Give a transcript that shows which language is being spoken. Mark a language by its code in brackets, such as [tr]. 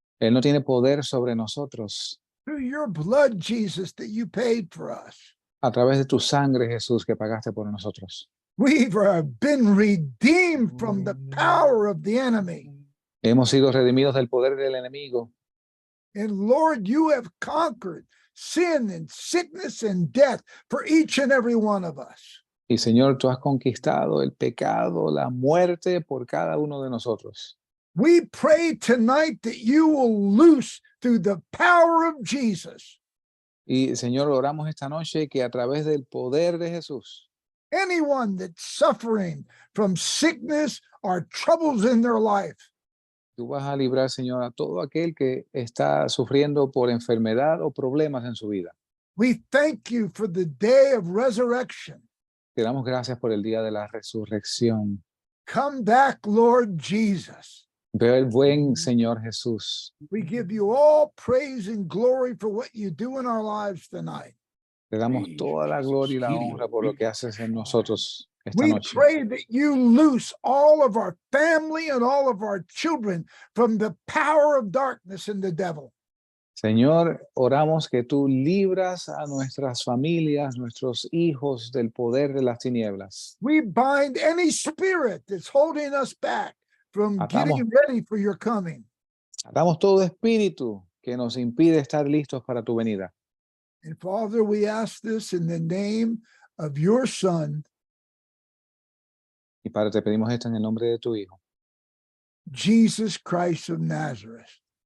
[es] Él no tiene poder sobre nosotros. [en] Through your blood, Jesus, that you paid for us. [es] A través de tu sangre, Jesús, que pagaste por nosotros. [en] We've been redeemed from the power of the enemy. [es] Hemos sido redimidos del poder del enemigo. [en] And Lord, you have conquered sin and sickness and death for each and every one of us. [es] Y Señor, tú has conquistado el pecado, la muerte por cada uno de nosotros. [en] We pray tonight that you will loose through the power of Jesus [es] Y Señor, oramos esta noche que a través del poder de Jesús, [en] anyone that's suffering from sickness or troubles in their life. [es] tú vas a librar, Señor, a todo aquel que está sufriendo por enfermedad o problemas en su vida. [en] We thank you for the day of resurrection. [es] Te damos gracias por el día de la resurrección. [en] Come back, Lord Jesus. [es] Veo el buen Señor Jesús. [en] We give you all praise and glory for what you do in our lives tonight. [es] Te damos toda la gloria y la honra por lo que haces en nosotros esta [en] We [es] noche. [en] pray that you loose all of our family and all of our children from the power of darkness and the devil. [es] Señor, oramos que tú libras a nuestras familias, nuestros hijos del poder de las tinieblas. [en] We bind any spirit that's holding us back from getting ready for your coming. [es] Atamos todo espíritu que nos impide estar listos para tu venida. [en] And Father, we ask this in the name of your Son, [es] Y Padre, te pedimos esto en el nombre de tu Hijo, [en] Jesus Christ of Nazareth.